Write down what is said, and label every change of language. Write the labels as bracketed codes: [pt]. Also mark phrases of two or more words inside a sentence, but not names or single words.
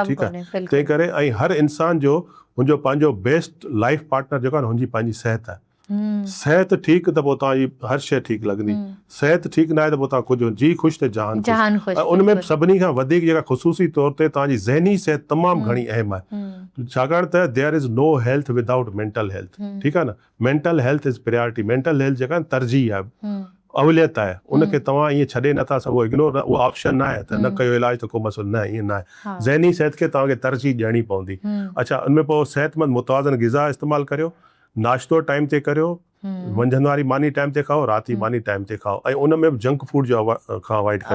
[sd] ठीकु आहे, तंहिं करे ऐं हर इंसान जो हुनजो पंहिंजो [en] best life partner [sd] जेको आहे न हुनजी पंहिंजी सिहत आहे। सिहत ठीकु त पोइ तव्हांजी हर शइ ठीकु लॻंदी, सिहत ठीकु न आहे त पोइ तव्हां कुझु जी ख़ुशि त जहान ख़ुशि। उनमें सभिनी खां वधीक जेका ख़ुसूसी तौर ते तव्हांजी ज़हनी सिहत तमामु घणी अहम आहे, छाकाणि त [en] there is no health without mental health. [sd] ठीकु आहे न, [en] mental health is priority. mental health [sd] जेका तरजीह आहे, अवलियत आहे, उनखे तव्हां ईअं छॾे नथा सघो, इग्नोर न, उहो ऑप्शन न आहे त न कयो इलाज त को मसइलो न, ईअं न आहे। ज़हनी सिहत खे तव्हांखे तरजीह ॾियणी पवंदी। अच्छा, उनमें पोइ सेहतमंद मुतवाज़न ग़िज़ा इस्तेमालु करियो, नाश्तो टाइम ते करियो, मंझंदि वारी मानी टाइम ते खाओ, राति जी मानी टाइम ते खाओ, ऐं उन में बि [en] junk food [sd] जो खां अवॉइड करियो।